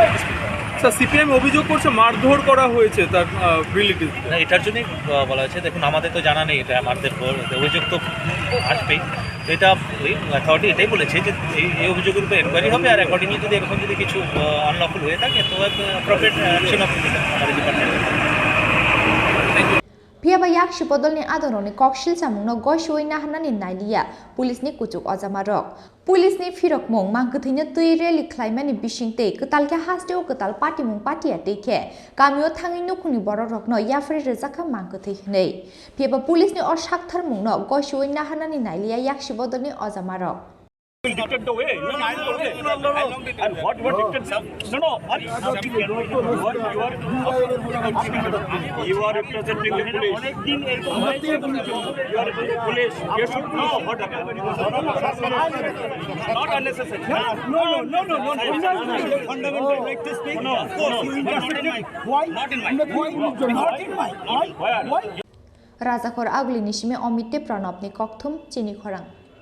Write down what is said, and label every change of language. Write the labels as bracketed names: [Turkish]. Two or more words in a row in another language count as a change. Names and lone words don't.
[Bangla] স্যার, সিপিআইএম অভিযোগ করছে মারধর করা হয়েছে তার রিলেটিভ। এটার জন্যই বলা হয়েছে। দেখুন, আমাদের তো জানা নেই, এটা আমাদের অভিযোগ তো আসবেই। তো এটা ওই অথরিটি এটাই বলেছে যে এই অভিযোগের উপর এনকোয়ারি হবে, আর অ্যাকর্ডিংলি যদি এরকম যদি কিছু আনলফুল হয়ে থাকে তো [English] appropriate action [Bangla] অফ আমাদের ডিপার্টমেন্ট। [Kok Borok] Pia yak shipodolni adoroni kokshil samungno goshoi nahanani nailia pulisni kuchuk ojamarok pulisni firok mong mangkwthowi tui rally khlaimani bisingte ketalke hasteo ketal party mung party ateke kamio thangi nukhungni bororokno yafri rejaka mangkwthowi hnei pia pulisni or sakthar mungno goshoi nahanani nailia yak shipodolni ojamarok [English] Dictate the way. No. And what dictate? No. You are representing the police. You are the police. You should know what happened. Not unnecessary. No. Fundamental right to speak. No. Of course, you interfere. Why? Not in my. Why? [Kok Borok] Rajakor agli nishime omite pranobni kokthum Chini Khorang.